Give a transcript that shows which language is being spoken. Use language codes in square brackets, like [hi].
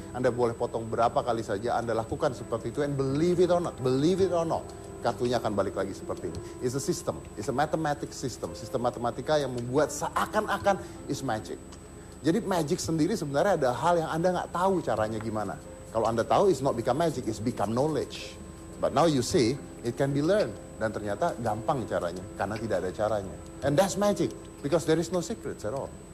[id] Anda boleh potong berapa kali saja, Anda lakukan seperti itu, [en] and believe it or not, [id] kartunya akan balik lagi seperti ini. [en] It's a system, it's a mathematics system, [id] sistem matematika yang membuat seakan-akan [en] is magic. [id] Jadi magic sendiri sebenarnya ada hal yang Anda nggak tahu caranya gimana. Kalau Anda tahu, [en] it's not become magic, it's become knowledge. But now you see, it can be learned. [id] Dan ternyata gampang caranya, karena tidak ada caranya. [en] And that's magic, because there is no secrets at all.